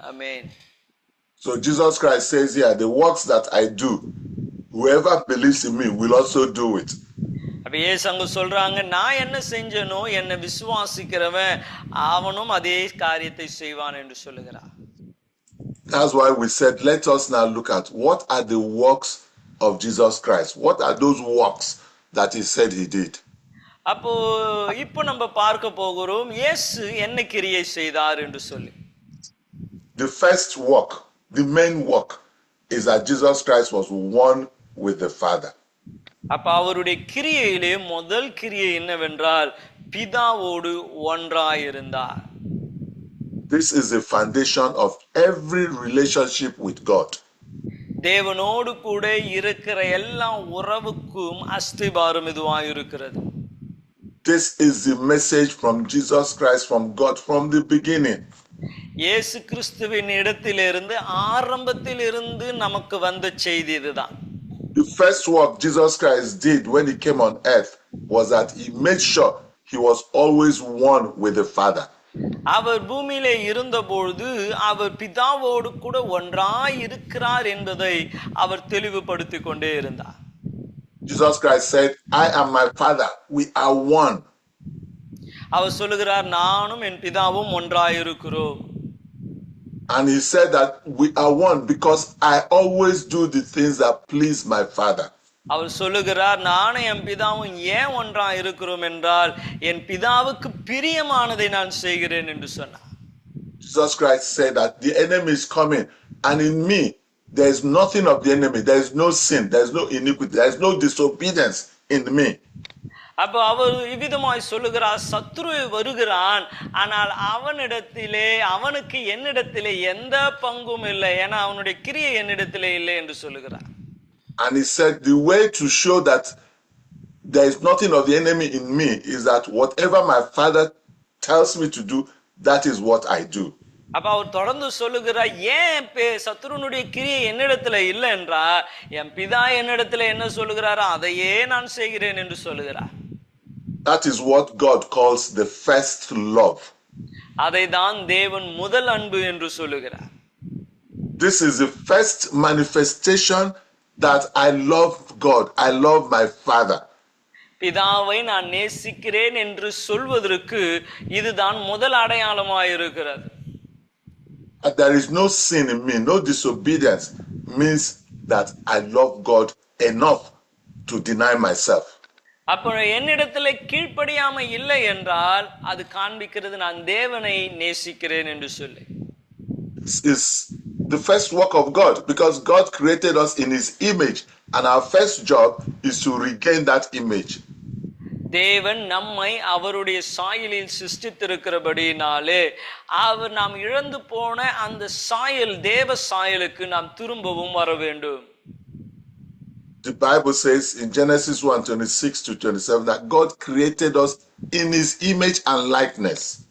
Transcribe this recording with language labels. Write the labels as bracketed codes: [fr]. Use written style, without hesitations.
[ta] Amen. [en] So Jesus Christ says here, the works that I do, whoever believes in me will also do it. [ta] அப்ப இயேசு அங்க சொல்றாங்க, நான் என்ன செஞ்சனோ என்னை விசுவாசிக்கிறவன் அவனும் அதே காரியத்தை செய்வான் என்று சொல்லுகிறார். [en] That's why we said, let us now look at what are the works of Jesus Christ. What are those works that he said he did? [ta] அப்போ இப்போ நம்ம பார்க்க போகிறோம் இயேசு என்ன கிரியை செய்தார் என்று சொல்லி. [en] The first work, the main work is that Jesus Christ was one with the Father. [ta] அப்ப அவருடைய கிரியையிலே முதல் கிரியை என்னவென்றால் பிதாவோடு ஒன்றாயிருந்தார். [en] This is the foundation of every relationship with God. [ta] தேவனோடு கூட இருக்கிற எல்லா உறவுக்கும் அஸ்திபாரம் இதுவாய் இருக்கிறது. [en] This is the message from Jesus Christ, from God, from the beginning. [ta] இயேசு கிறிஸ்துவின் இடத்திலிருந்து ஆரம்பத்திலிருந்து நமக்கு வந்த செய்தி இதுதான். [en] The first work Jesus Christ did when he came on earth was that he made sure he was always one with the Father. [ta] அவர் பூமியிலே இருந்தபொழுது அவர் பிதாவோடு கூட ஒன்றாய் இருக்கிறார் என்பதை அவர் தெளிவுபடுத்திக் கொண்டே இருந்தார். [en] Jesus Christ said, I am my Father, we are one. [ta] அவர் சொல்லுகிறார், நானும் என் பிதாவும் ஒன்றாய் இருக்கிறோம். [en] And he said that we are one because I always do the things that please my Father. [ta] அவர் சொல்லுகிறார், நானும் என் பிதாவும் ஏன் ஒன்றாய் இருக்கிறோம் என்றால் என் பிதாவுக்கு பிரியமானதை நான் செய்கிறேன் என்று சொன்னார். [en] Jesus Christ said that the enemy is coming, and in me there is nothing of the enemy. There is no sin, there is no iniquity, there is no disobedience in me. [ta] அப்போ அவர் இவ்விதமாய் சொல்லுகிறார், சத்ரு வருகிறான், ஆனால் அவனுக்கு என்னிடத்திலே எந்த பங்கும் இல்லை, ஏன்னா அவனுடைய கிரியை என்னிடத்திலே இல்லை என்று சொல்லுகிறார். [en] And he said the way to show that there is nothing of the enemy in me is that whatever my Father tells me to do, that is what I do. [ta] அப்ப அவர் தொடர்ந்து சொல்லுகிறார், ஏன் சத்ருனுடைய கிரியை என்னிடத்துல இல்லை என்றா என் பிதா என்னிடத்துல என்ன சொல்லுகிறாரோ அதையே நான் செய்கிறேன் என்று சொல்லுகிறார். [en] That is what God calls the first love. [ta] அதை தான் தேவன் முதல் அன்பு என்று சொல்லுகிறார். [en] This is the first manifestation that I love God, I love my Father. [ta] பிதாவை நான் நேசிக்கிறேன் என்று சொல்வதற்கு இதுதான் முதல் அடையாளமாய் இருக்கிறது. [en] There is no sin in me, no disobedience means that I love God enough to deny myself. [ta] அப்போ என்னிடத்துல கீழ்ப்படியாம இல்லை என்றால் அது காண்பிக்கிறது நான் தேவனை நேசிக்கிறேன் என்று சொல்லி. [en] This is the first work of God because God created us in his image and our first job is to regain that image. [ta] தேவன் நம்மை அவருடைய சாயலில் சிருஷ்டித்திருக்கிறபடினாலே அவர் நாம் இழந்து போன அந்த சாயல் தேவ சாயலுக்கு நாம் திரும்பவும் வர வேண்டும். [en] The Bible says in Genesis 1:26-27 that God created us in his image and likeness.